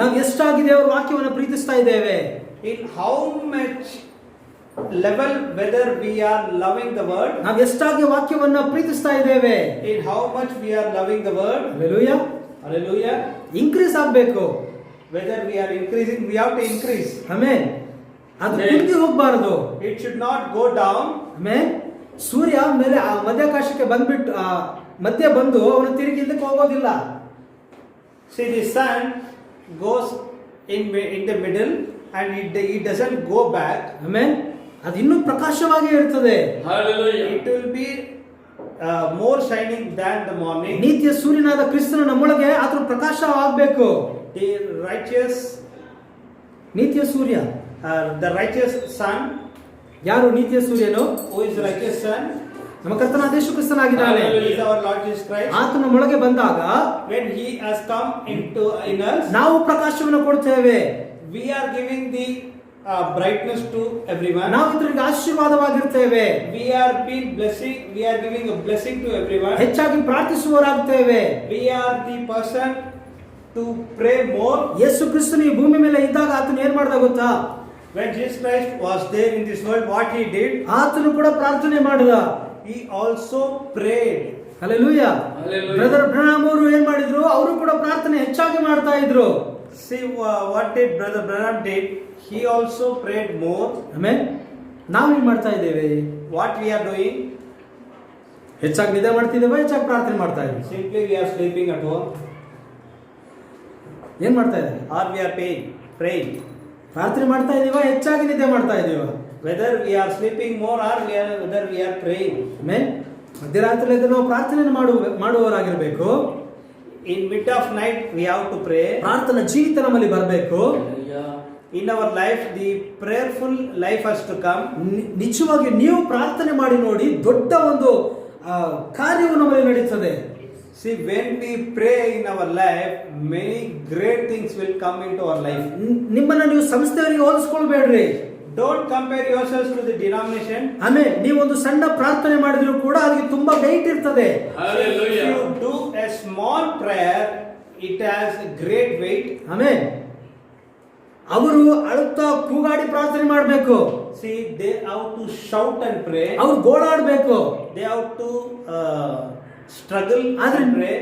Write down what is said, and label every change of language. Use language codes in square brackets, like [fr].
[kn] ನಾವು ಎಷ್ಟಾಗಿ ದೇವರ ವಾಕ್ಯವನ್ನು ಪ್ರೀತಿಸ್ತಾ ಇದ್ದೇವೆ? [en] In how much level whether we are loving the word. [kn] ನಾವು ಎಷ್ಟಾಗಿ ವಾಕ್ಯವನ್ನ ಪ್ರೀತಿಸ್ತಾ ಇದ್ದೇವೆ? [en] In how much we are loving the word. Hallelujah. Hallelujah. [kn] Increase ಆಗಬೇಕು. [en] Whether we are increasing, we have to increase. [kn] Amen. ಅದು ಕುಂದಿ ಹೋಗಬಾರದು. [en] It should not go down. [kn] Amen. ಸೂರ್ಯ ಮೇಲೆ ಆ ಮಧ್ಯಾಕಾಶಕ್ಕೆ ಬಂದ್ಬಿಟ್ಟು ಮಧ್ಯ ಬಂದು ಅವನು ತಿರುಗಿ ಹಿಂದಕ್ಕೆ ಹೋಗೋದಿಲ್ಲ. [en] See, the sun goes in the middle and it doesn't go back. [kn] Amen. ಅದು ಇನ್ನೂ ಪ್ರಕಾಶವಾಗಿ ಇರ್ತದೆ. [en] Hallelujah. It will be more shining than the morning. [kn] ನೀತಿಯ ಸೂರ್ಯನಾದ ಕ್ರಿಸ್ತನು ನಮ್ಮೊಳಗೆ ಅದರ ಪ್ರಕಾಶ ಆಗಬೇಕು. [en] The righteous, [kn] ನೀತಿಯ ಸೂರ್ಯ, [en] the righteous sun. [kn] ಯಾರು ನೀತಿಯ ಸೂರ್ಯನು? [en] Who is the righteous sun? [kn] ನಮ್ಮ ಕರ್ತನಾದ ಯೇಸು ಕ್ರಿಸ್ತನಾಗಿದ್ದಾನೆ. [en] He is our Lord Jesus Christ. [kn] ಆತನ ನಮ್ಮೊಳಗೆ ಬಂದಾಗ [en] when he has come in us, [kn] ನಾವು ಪ್ರಕಾಶವನ್ನು ಕೊಡ್ತೇವೆ. [en] we are giving the brightness to everyone. [kn] ನಾವು ಇತರರಿಗೆ ಆಶೀರ್ವಾದವಾಗಿರ್ತೇವೆ. [en] we are giving a blessing to everyone. [kn] ಹೆಚ್ಚಾಗಿ ಪ್ರಾರ್ಥಿಸುವವರಾಗ್ತೇವೆ. [en] we are the person to pray more. [kn] ಯೇಸು ಕ್ರಿಸ್ತನು ಈ ಭೂಮಿ ಮೇಲೆ ಇದ್ದಾಗ ಆತನು ಏನ್ ಮಾಡ್ದ ಗೊತ್ತಾ? [en] When Jesus Christ was there in this world, what he did? [kn] ಆತನು ಕೂಡ ಪ್ರಾರ್ಥನೆ ಮಾಡಿದ. [en] He also prayed. [kn] Hallelujah. [en] Hallelujah. [kn] Brother ಬ್ರಹ್ನಾಮ್ ಅವರು ಏನ್ ಮಾಡಿದ್ರು? ಅವರು ಕೂಡ ಪ್ರಾರ್ಥನೆ ಹೆಚ್ಚಾಗಿ ಮಾಡ್ತಾ ಇದ್ರು. [en] See what did Brother Branham did? He also prayed more. [kn] Amen. ನಾವೇನ್ ಮಾಡ್ತಾ ಇದ್ದೇವೆ? [en] What we are doing? [kn] ಹೆಚ್ಚಾಗಿ ನಿದ್ದೆ ಮಾಡ್ತಿದ್ದೇವೆ, ಹೆಚ್ಚಾಗಿ ಪ್ರಾರ್ಥನೆ ಮಾಡ್ತಾ ಇದ್ದೀವಿ. [en] Simply we are sleeping at home. [kn] ಏನ್ ಮಾಡ್ತಾ ಇದ್ದೇವೆ? [en] Or we are praying. [kn] ಪ್ರಾರ್ಥನೆ ಮಾಡ್ತಾ ಇದೀವ, ಹೆಚ್ಚಾಗಿ ನಿದ್ದೆ ಮಾಡ್ತಾ ಇದೀವ? [en] Whether we are sleeping more or whether we are praying. [kn] Amen. ಮಧ್ಯರಾತ್ರಿ ಎದ್ದು ನಾವು ಪ್ರಾರ್ಥನೆ ಮಾಡುವವರಾಗಿರ್ಬೇಕು. [en] In mid of night we have to pray. [kn] ಪ್ರಾರ್ಥನಾ ಜೀವಿತ ನಮ್ಮಲ್ಲಿ ಬರಬೇಕು. [en] In our life the prayerful life has to come. [kn] ನಿಜವಾಗಿ ನೀವು ಪ್ರಾರ್ಥನೆ ಮಾಡಿ ನೋಡಿ, ದೊಡ್ಡ ಒಂದು ಕಾರ್ಯವು ನಮ್ಮಲ್ಲಿ ನಡೀತದೆ. [en] See, when we pray in our life, many great things will come into our life. [kn] ನಿಮ್ಮನ್ನ ನೀವು ಸಂಸ್ಥೆಯವರಿಗೆ ಹೋಲಿಸ್ಕೊಳ್ಬೇಡ್ರಿ. [en] Don't compare yourselves to the denomination. [kn] ಆಮೇಲೆ ನೀವೊಂದು ಸಣ್ಣ ಪ್ರಾರ್ಥನೆ ಮಾಡಿದ್ರು ಕೂಡ ಅದಕ್ಕೆ ತುಂಬಾ ವೆಯ್ಟ್ ಇರ್ತದೆ. [en] Hallelujah. If you do a small prayer, it has a great weight. [kn] ಆಮೇಲೆ ಅವರು ಅಳುತ್ತಾ ಕೂಗಾಡಿ ಪ್ರಾರ್ಥನೆ ಮಾಡಬೇಕು. [en] See, they have to shout and pray. [kn] ಅವ್ರು ಗೋಳಾಡಬೇಕು. [en] They have to struggle and pray.